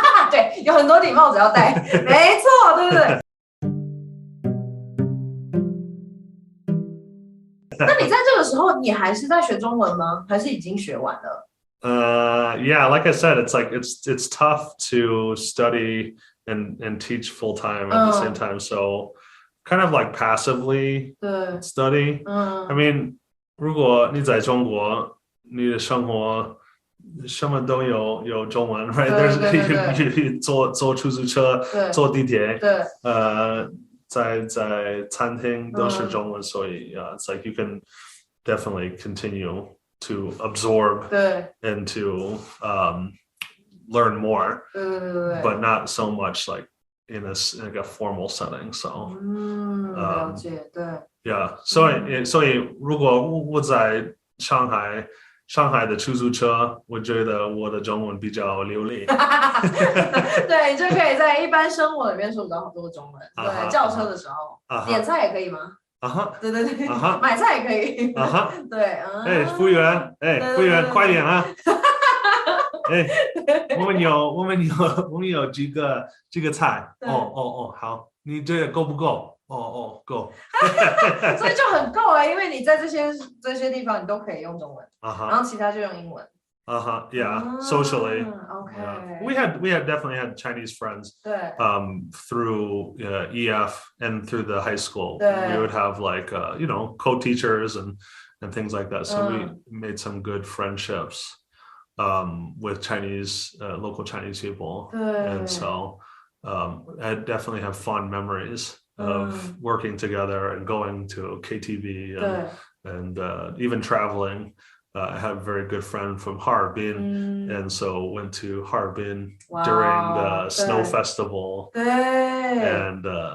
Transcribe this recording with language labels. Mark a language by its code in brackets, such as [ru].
[zh] 对，有很多顶帽子要戴，没错，对不对？那你在这个时候，你还是在学中文吗？还是已经学完了 [en] ？Like I said, it's like it's tough to study and teach full time at the same time. So kind of like passively study. I mean, [zh] 如果你在中国，你的生活什么都有中文 right 对 [en] there's [zh] 坐出租车坐地铁对在餐厅都是中文所以 [en] it's like you can definitely continue to absorb [zh] 对 [en] and to learn more [zh] 对 [en] but not so much like in a formal setting so [zh] 了解对 yeah 所以如果我在上海的出租车我觉得我的中文比较流利对，你就可以在一般生活里面说到很多中文对叫车的时候点菜也可以吗对对对买菜也可以对服务员服务员快点啊我们有几个菜好你这个够不够够所以就很够因为你在这些地方你都可以用中文然后其他就用英文 [en] yeah socially okay yeah. we had definitely had Chinese friends through EF and through the high school we would have like co-teachers and things like that so we made some good friendships with Chinese local Chinese people and so I definitely have fond memories of working together and going to KTV and even traveling I have a very good friend from Harbin and so went to Harbin during the snow festival and